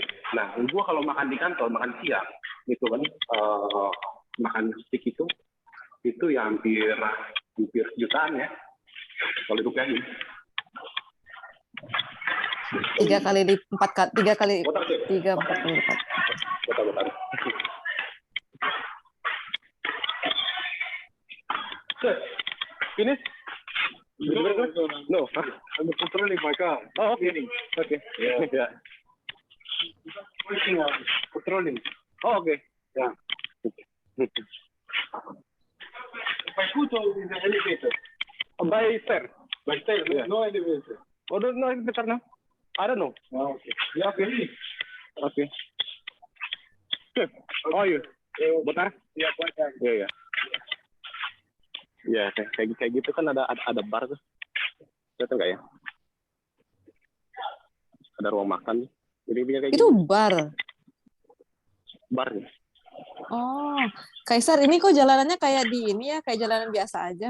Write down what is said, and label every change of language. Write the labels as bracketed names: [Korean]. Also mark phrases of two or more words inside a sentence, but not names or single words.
[Indonesian] Nah, gua kalau makan di kantor, makan siang, itu kan makan steak itu ya hampir jutaan ya. Kalau dirupiahin. 3 kali lipat, 3 kali, Botak, Cik. 3-4 kali lipat. Botak. [English] Sir, finish? No. I'm controlling my car. Oh, okay. Okay. Yeah. Controlling. Oh, okay. Yeah. By foot or in the elevator? By stair. By stair, yeah. No elevator. Oh, no elevator now? I don't know. Oh, okay. Yeah, okay. Okay. Good. How are you? [Indonesian] Botar? Iya, Botar. Iya. Ya, kayak gitu kan ada bar tuh. Lihat nggak ya? Ada ruang makan. Jadi kayak Itu gitu. bar. Bar ya. Oh, Kaisar, ini kok jalanannya kayak di ini ya, kayak jalanan biasa aja.